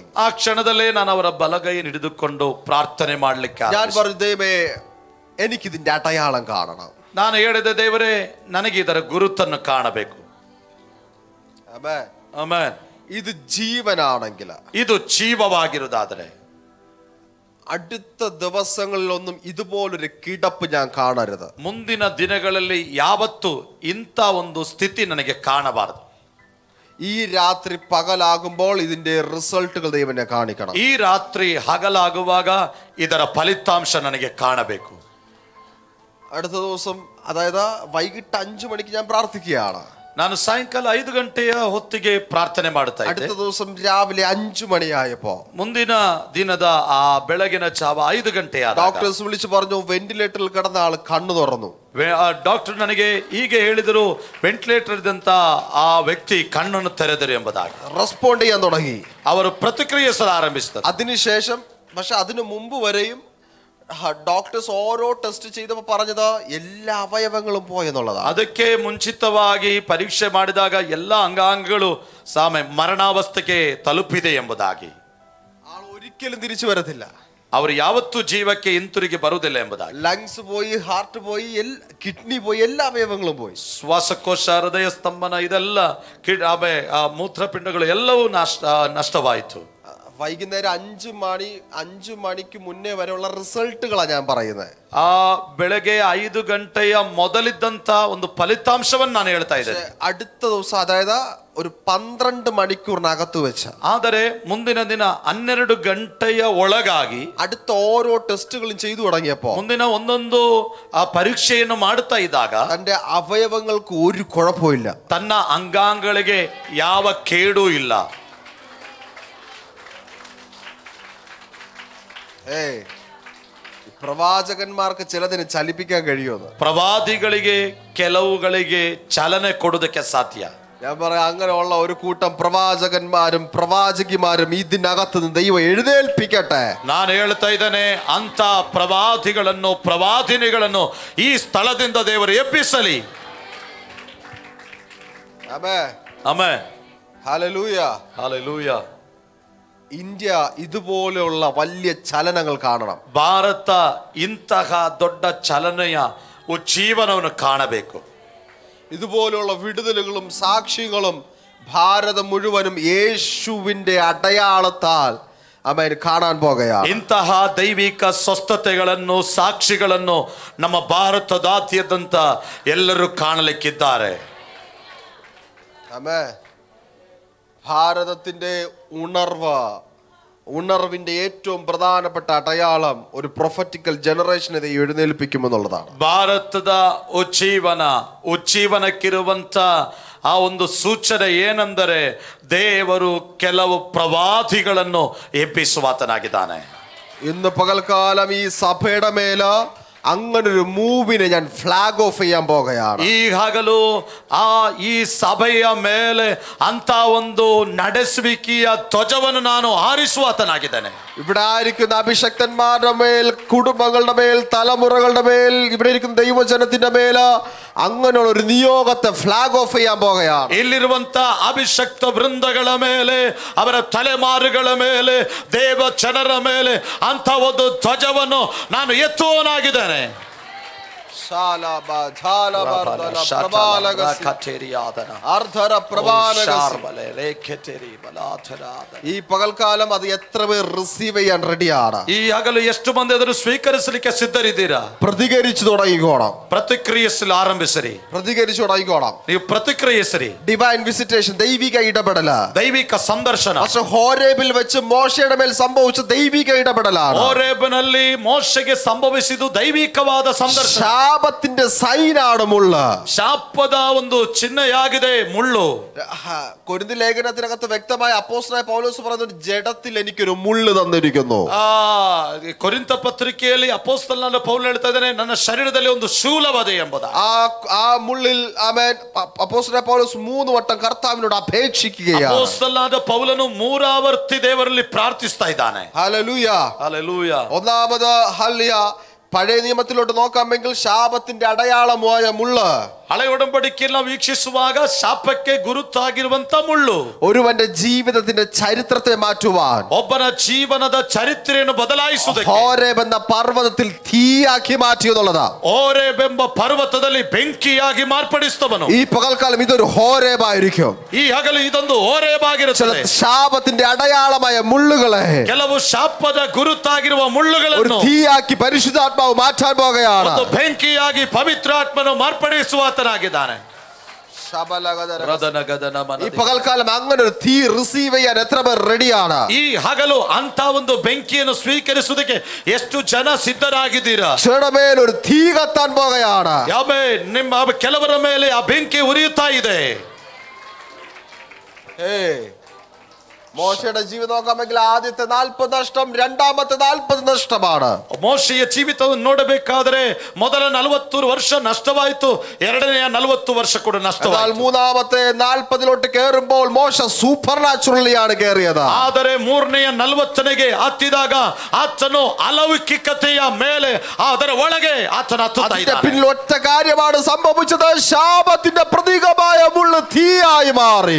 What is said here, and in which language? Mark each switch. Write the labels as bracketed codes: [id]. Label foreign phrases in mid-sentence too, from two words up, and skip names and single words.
[kn] ಆ ಕ್ಷಣದಲ್ಲೇ ನಾನು ಅವರ ಬಲಗೈಯನ್ನು ಹಿಡಿದುಕೊಂಡು ಪ್ರಾರ್ಥನೆ ಮಾಡಲಿಕ್ಕೆ [ml] ഞാൻ പറഞ്ഞു, ദൈവമേ എനിക്കിതിന്റെ അടയാളം കാണണം. [kn] ನಾನು ಹೇಳಿದೆ, ದೇವರೇ ನನಗೆ ಇದರ ಗುರುತನ್ನು ಕಾಣಬೇಕು. [ml] ആമേൻ [kn] ಆಮೆನ್. [ml] ഇത് ജീവനാണെങ്കിൽ, [kn] ಇದು ಜೀವವಾಗಿರುವುದಾದರೆ [ml] അടുത്ത ദിവസങ്ങളിലൊന്നും ഇതുപോലൊരു കിടപ്പ് ഞാൻ കാണരുത്. [kn] ಮುಂದಿನ ದಿನಗಳಲ್ಲಿ ಯಾವತ್ತೂ ಇಂಥ ಒಂದು ಸ್ಥಿತಿ ನನಗೆ ಕಾಣಬಾರದು. [ml] ഈ രാത്രി പകലാകുമ്പോൾ ഇതിന്റെ റിസൾട്ടുകൾ ദൈവനെ കാണിക്കണം. [kn] ಈ ರಾತ್ರಿ ಹಗಲಾಗುವಾಗ ಇದರ ಫಲಿತಾಂಶ ನನಗೆ ಕಾಣಬೇಕು. [ml] അടുത്ത ദിവസം, അതായത് വൈകിട്ട് 5 മണിക്ക് ഞാൻ പ്രാർത്ഥിക്കുകയാണ്. [kn] ನಾನು ಸಾಯಂಕಾಲ 5 ಗಂಟೆಯ ಹೊತ್ತಿಗೆ ಪ್ರಾರ್ಥನೆ ಮಾಡ್ತಾ ಇದ್ದೆ. [ml] അടുത്ത ദിവസം രാവിലെ 5 മണിയായപ്പോ, [kn] ಮುಂದಿನ ದಿನದ ಆ ಬೆಳಗಿನ ಜಾವ 5 ಗಂಟೆಯಾದಾಗ [ml] ഡോക്ടേഴ്സ് വിളിച്ചു പറഞ്ഞു, വെന്റിലേറ്ററിൽ കിടന്ന ആൾ കണ്ണു തുറന്നു. [kn] ಡಾಕ್ಟರ್ ನನಗೆ ಹೀಗೆ ಹೇಳಿದರು, ವೆಂಟಿಲೇಟರ್ ಇದ್ದಂತ ಆ ವ್ಯಕ್ತಿ ಕಣ್ಣನ್ನು ತೆರೆದರು ಎಂಬುದಾಗಿ. [ml] റെസ്പോണ്ട് ചെയ്യാൻ തുടങ്ങി. [kn] ಅವರು ಪ್ರತಿಕ್ರಿಯಿಸಲು ಆರಂಭಿಸಿದರು. [ml] അതിനുശേഷം, പക്ഷെ അതിനു മുമ്പ് വരെയും ഡോക്ടേഴ്സ് ഓരോ ടെസ്റ്റ് ചെയ്തപ്പോൾ പറഞ്ഞത് എല്ലാ അവയവങ്ങളും പോയെന്നുള്ളതാണ്. [kn] ಅದಕ್ಕೆ ಮುಂಚಿತವಾಗಿ ಪರೀಕ್ಷೆ ಮಾಡಿದಾಗ ಎಲ್ಲ ಅಂಗಾಂಗಗಳು ಮರಣಾವಸ್ಥೆಗೆ ತಲುಪಿದೆ ಎಂಬುದಾಗಿ. [ml] ആൾ ഒരിക്കലും തിരിച്ചു വരത്തില്ല. [kn] ಅವರು ಯಾವತ್ತೂ ಜೀವಕ್ಕೆ ಹಿಂತಿರುಗಿ ಬರುವುದಿಲ್ಲ ಎಂಬುದಾಗಿ. [ml] ലങ്സ് പോയി, ഹാർട്ട് പോയി, കിഡ്നി പോയി, എല്ലാ അവയവങ്ങളും പോയി. [kn] ಶ್ವಾಸಕೋಶ, ಹೃದಯ ಸ್ತಂಭನ, ಇದೆಲ್ಲ ಮೂತ್ರಪಿಂಡಗಳು ಎಲ್ಲವೂ ನಷ್ಟವಾಯಿತು. [ml] വൈകുന്നേരം 5 മണിക്ക് മുന്നേ വരെയുള്ള റിസൾട്ടുകളാണ് ഞാൻ പറയുന്നത്. [kn] ಆ ಬೆಳಗ್ಗೆ 5 ಗಂಟೆಯ ಮೊದಲಿದ್ದಂತ ಒಂದು ಫಲಿತಾಂಶವನ್ನು ನಾನು ಹೇಳ್ತಾ ಇದ್ದೇನೆ. [ml] അടുത്ത ദിവസം, അതായത് ഒരു 12 മണിക്കൂറിനകത്ത് വെച്ച്, [kn] ಆದರೆ ಮುಂದಿನ ದಿನ 12 ಗಂಟೆಯ ಒಳಗಾಗಿ [ml] അടുത്ത ഓരോ ടെസ്റ്റുകളും ചെയ്തു തുടങ്ങിയപ്പോ, [kn] ಮುಂದಿನ ಒಂದೊಂದು ಆ ಪರೀಕ್ಷೆಯನ್ನು ಮಾಡುತ್ತಾ ಇದ್ದಾಗ [ml] തന്റെ അവയവങ്ങൾക്ക് ഒരു കുഴപ്പമില്ല, [kn] ತನ್ನ ಅಂಗಾಂಗಗಳಿಗೆ ಯಾವ ಕೇಡೂ ಇಲ್ಲ. [ml] പ്രവാചകന്മാർക്ക് ചിലതിനെ ചലിപ്പിക്കാൻ കഴിയുമെന്ന്. [kn] ಪ್ರವಾದಿಗಳಿಗೆ ಕೆಲವುಗಳಿಗೆ ಚಲನೆ ಕೊಡುವುದಕ್ಕೆ ಸಾಧ್ಯ. [ml] ഞാൻ പറയാം, അങ്ങനെയുള്ള ഒരു കൂട്ടം പ്രവാചകന്മാരും പ്രവാചകിമാരും ഇതിനകത്ത് നിന്ന് ദൈവം എഴുന്നേൽപ്പിക്കട്ടെ. [kn] ನಾನು ಹೇಳ್ತಾ ಇದ್ದೇನೆ, ಅಂತ ಪ್ರವಾದಿಗಳನ್ನು ಪ್ರವಾದಿನಿಗಳನ್ನು ಈ ಸ್ಥಳದಿಂದ ದೇವರು ಎಬ್ಬಿಸಲಿ. [ml] ആമേൻ [kn] ಆಮೆನ್. [ml] ഹല്ലേലൂയ [kn] ಹಲ್ಲೆಲೂಯಾ. [ml] ഇന്ത്യ ഇതുപോലെയുള്ള വലിയ ചലനങ്ങൾ കാണണം. [kn] ಭಾರತ ಇಂತಹ ದೊಡ್ಡ ಚಲನೆಯ ಜೀವನವನ್ನು ಕಾಣಬೇಕು. [ml] ഇതുപോലെയുള്ള വിടുതലുകളും സാക്ഷ്യങ്ങളും ഭാരതം മുഴുവനും യേശുവിന്റെ അടയാളത്താൽ ആമേൻ കാണാൻ പോകുകയാണ്. [kn] ಇಂತಹ ದೈವಿಕ ಸ್ವಸ್ಥತೆಗಳನ್ನು ಸಾಕ್ಷಿಗಳನ್ನು ನಮ್ಮ ಭಾರತದಾದ್ಯಂತ ಎಲ್ಲರೂ ಕಾಣಲಿಕ್ಕಿದ್ದಾರೆ. [ml] ആമേൻ. ഭാരതത്തിന്റെ ഉണർവിന്റെ ഏറ്റവും പ്രധാനപ്പെട്ട അടയാളം ഒരു [en] prophetical generation [ml] എഴുന്നേൽപ്പിക്കുമെന്നുള്ളതാണ്. [kn] ಭಾರತದ ಉಜ್ಜೀವನಕ್ಕಿರುವಂತ ಆ ಒಂದು ಸೂಚನೆ ಏನೆಂದರೆ, ದೇವರು ಕೆಲವು ಪ್ರವಾದಿಗಳನ್ನು ಎಬ್ಬಿಸುವಾತನಾಗಿದ್ದಾನೆ. [ml] ഇന്ന് പകൽക്കാലം ഈ സഭയുടെ മേല അങ്ങനൊരു മൂവിനെ ഞാൻ [en] flag off [ml] ചെയ്യാൻ പോകുകയാണ്. [kn] ಈಗಾಗಲೂ ಈ ಸಭೆಯ ಮೇಲೆ ಅಂತ ಒಂದು ನಡೆಸುವಿಕೆಯ ಧ್ವಜವನ್ನು ನಾನು ಹಾರಿಸುವಾತನಾಗಿದ್ದೇನೆ. [ml] ഇവിടെ ആയിരിക്കുന്ന അഭിഷക്തന്മാരുടെ മേൽ, കുടുംബങ്ങളുടെ മേൽ, തലമുറകളുടെ മേൽ, ഇവിടെ ഇരിക്കുന്ന ദൈവജനത്തിന്റെ മേൽ അങ്ങനെയുള്ള ഒരു നിയോഗത്തെ [en] flag off [ml] ചെയ്യാൻ പോകുകയാണ്. [kn] ಇಲ್ಲಿರುವಂತ ಅಭಿಷಕ್ತ ವೃಂದಗಳ ಮೇಲೆ, ಅವರ ತಲೆಮಾರುಗಳ ಮೇಲೆ, ದೇವ ಜನರ ಮೇಲೆ ಅಂತ ಒಂದು ಧ್ವಜವನ್ನು ನಾನು ಎತ್ತುವನಾಗಿದ್ದೇನೆ. [ml] ഈ പകൽക്കാലം അത് എത്ര പേർ റിസീവ് ചെയ്യാൻ റെഡിയാണ്? [kn] ಈ ಹಗಲು ಎಷ್ಟು ಮಂದಿ ಅದನ್ನು ಸ್ವೀಕರಿಸಲಿಕ್ಕೆ ಸಿದ್ಧರಿದ್ದೀರಾ? [ml] പ്രതികരിച്ചു തുടങ്ങിക്കോണം. [kn] ಪ್ರತಿಕ್ರಿಯಿಸಲು ಆರಂಭಿಸಿರಿ. [ml] പ്രതികരിച്ചു തുടങ്ങിക്കോണം. [kn] ನೀವು ಪ್ರತಿಕ್ರಿಯಿಸಿರಿ. [en] divine visitation, [ml] ദൈവിക ഇടപെടൽ, [kn] ದೈವಿಕ ಸಂದರ್ಶನ. [ml] ഹോരേബിൽ വെച്ച് മോശയുടെ മേൽ സംഭവിച്ച ദൈവിക ഇടപെടലാണ്. [kn] ಹೋರೇಬಿನಲ್ಲಿ ಮೋಶೆಗೆ ಸಂಭವಿಸಿದ್ದು ದೈವಿಕವಾದ ಸಂದರ್ಶನ. [ml] ಶಾಪത്തിന്റെ സൈനാണ് മുള്ള്. [kn] ಶಾಪದ ಒಂದು ಚಿಹ್ನೆಯಾಗಿದೆ ಮುಳ್ಳು. [ml] കൊരിന്തി ലേഖനത്തിനകത്ത് വ്യക്തമായി അപ്പോസ്തലനായ പൗലോസ് പറയുന്നു, ജഡത്തിൽ എനിക്കൊരു മുള്ള് തന്നിരിക്കുന്നു. [kn] ಕೊರಿಂಥ ಪತ್ರಿಕೆಯಲ್ಲಿ ಅಪೊಸ್ತಲನಾದ ಪೌಲ ಹೇಳ್ತಾ ಇದ್ದಾನೆ, ನನ್ನ ಶರೀರದಲ್ಲಿ ಒಂದು ಶೂಲವದೆ ಎಂಬುದಾಗಿ. [ml] ആ മുള്ളിൽ ആമേൻ അപ്പോസ്തലനായ പൗലോസ് 3 വട്ടം കർത്താവിനോട് അപേക്ഷിക്കുകയാണ്. [kn] ಅಪೊಸ್ತಲನಾದ ಪೌಲನು 3 ಆವರ್ತಿ ದೇವರಲ್ಲಿ ಪ್ರಾರ್ಥಿಸ್ತಾ ಇದ್ದಾನೆ. [ml] ഹല്ലേലൂയ, ഹല്ലേലൂയ. ഒന്നാമത് ഹല്ലേലൂയ, പഴയ നിയമത്തിലോട്ട് നോക്കാമെങ്കിൽ ശാപത്തിന്റെ അടയാളമായ മുള്ള്, [kn] ಹಳೆ ಒಡಂಬಡಿಕೆಯಲ್ಲಿ ನಾವು ವೀಕ್ಷಿಸುವಾಗ ಶಾಪಕ್ಕೆ ಗುರುತಾಗಿರುವಂತ ಮುಳ್ಳು [ml] ഒരുവന്റെ ജീവിതത്തിന്റെ ചരിത്രത്തെ മാറ്റുവാൻ, [kn] ಒಬ್ಬನ ಜೀವನದ ಚರಿತ್ರೆಯನ್ನು ಬದಲಾಯಿಸುವುದಕ್ಕೆ [ml] ഹോരേബ് എന്ന പർവ്വതത്തിൽ തീയാക്കി മാറ്റി എന്നുള്ളതാ. [kn] ಹೋರೇಬ್ ಎಂಬ ಪರ್ವತದಲ್ಲಿ ಬೆಂಕಿಯಾಗಿ ಮಾರ್ಪಡಿಸಿದವನು. [ml] ഈ പകൽക്കാലം ഇതൊരു ഹോരേബായിരിക്കും. [kn] ಈ ಹಗಲು ಇದೊಂದು ಹೋರೇಬ್ ಆಗಿರುತ್ತದೆ. [ml] ശാപത്തിന്റെ അടയാളമായ മുള്ളുകളെ, [kn] ಕೆಲವು ಶಾಪದ ಗುರುತಾಗಿರುವ ಮುಳ್ಳುಗಳನ್ನು [ml] തീയാക്കി പരിശുദ്ധാത്മാവ് മാറ്റാൻ പോകുകയാണ്. [kn] ಒಂದು ಬೆಂಕಿಯಾಗಿ ಪವಿತ್ರಾತ್ಮನು ಮಾರ್ಪಡಿಸುವ ಾಗಿದ್ದಾನೆ. [ml] ഈ പകൽക്കാലം അങ്ങനെ ഒരു തീ റിസീവ് ചെയ്യാൻ എത്ര പേർ റെഡിയാണ്? [kn] ಈ ಹಗಲು ಅಂತ ಒಂದು ಬೆಂಕಿಯನ್ನು ಸ್ವೀಕರಿಸುವುದಕ್ಕೆ ಎಷ್ಟು ಜನ ಸಿದ್ಧರಾಗಿದ್ದೀರಾ? [ml] ചിലരുടെ മേൽ ഒരു തീ കത്താൻ പോകുകയാണ്. [kn] ನಿಮ್ಮ ಕೆಲವರ ಮೇಲೆ ಆ ಬೆಂಕಿ ಉರಿಯುತ್ತಾ ಇದೆ. [ml] മോശയുടെ ജീവിതം നോക്കാമെങ്കിൽ ആദ്യത്തെ 40 നഷ്ടം, രണ്ടാമത്തെ 40 നഷ്ടമാണ്. [kn] ಮೋಶೆಯ ಜೀವಿತವನ್ನು ನೋಡಬೇಕಾದರೆ ಮೊದಲ 40 ವರ್ಷ ನಷ್ಟವಾಯಿತು, ಎರಡನೆಯ 40 ವರ್ಷ ಕೂಡ ನಷ್ಟವಾಯಿತು. [ml] മൂന്നാമത്തെ 40 കയറുമ്പോൾ മോശ [en] super naturally [ml] കയറിയത്. [kn] ಆದರೆ ಮೂರನೆಯ 40ಗೆ ಹತ್ತಿದಾಗ ಆತನು ಅಲೌಕಿಕತೆಯ ಮೇಲೆ ಅದರ ಒಳಗೆ ಆತನ ಹತ್ತುತ್ತಾ ಇದ್ದಾನೆ. [ml] പിന്നിൽ ഒറ്റ കാര്യമാണ് സംഭവിച്ചത്, ശാപത്തിന്റെ പ്രതീകമായ മുള്ള് തീയായി മാറി.